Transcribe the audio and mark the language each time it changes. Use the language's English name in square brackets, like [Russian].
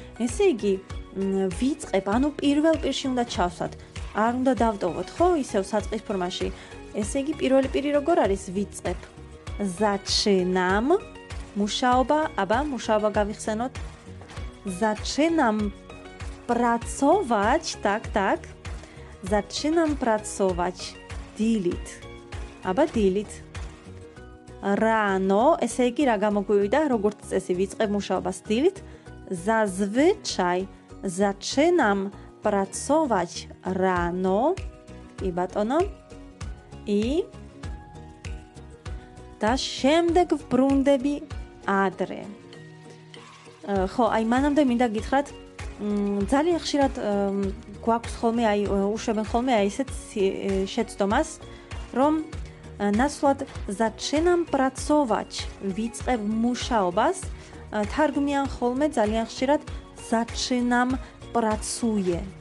[Georgian] ესე იგი, ვიწყებ, ანუ პირველ პირში უნდა ჩავსვათ. არ უნდა დავტოვოთ, ხო, ისევ საწყის ფორმაში. ესე იგი, პირველი პირი როგორ არის? ვიწყებ. Zaczynam მუშაობა, აბა მუშაობა გავიხსენოთ. [Polish] Zaczynam pracować, tak. Zaczynam pracować [Georgian] დილით. აბა დილით. Rano, ესე იგი რა გამოგვივიდა, როგორც წესი ვიწყებ მუშაობას დილით. [Polish] Zazwyczaj zaczynam pracować rano. [Georgian] კი ბატონო. და შემდეგ ვბრუნდები ადრე. ხო, აი მანამდე მინდა გითხრათ, ძალიან ხშირად გვაქვს ხოლმე აი უშვებენ ხოლმე აი ესეთ შეცდომას, რომ ნაცვლად [Polish] zaczynam pracować, [Georgian] ვიწყებ მუშაობას, თარგმნიან ხოლმე ძალიან ხშირად [Polish] zaczynam pracuję.